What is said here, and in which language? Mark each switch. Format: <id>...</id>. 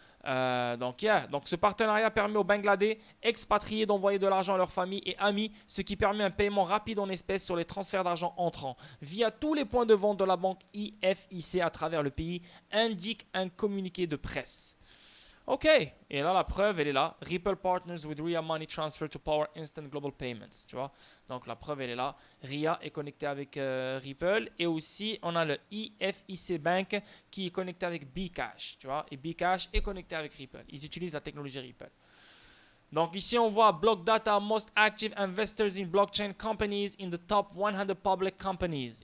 <fr>Donc, ce partenariat permet aux Bangladais expatriés d'envoyer de l'argent à leurs familles et amis, ce qui permet un paiement rapide en espèces sur les transferts d'argent entrants via tous les points de vente de la banque EFIC à travers le pays, indique un communiqué de presse. Ok, et là la preuve elle est là.</fr> <en>Ripple partners with Ria Money Transfer to power instant global payments.</en> <fr>Tu vois, donc la preuve elle est là. Ria est connecté avec Ripple et aussi on a le EFIC Bank qui est connecté avec Bcash. Tu vois, et Bcash est connecté avec Ripple. Ils utilisent la technologie Ripple. Donc ici on voit</fr> <en>Block Data most active investors in blockchain companies in the top 100 public companies.</en>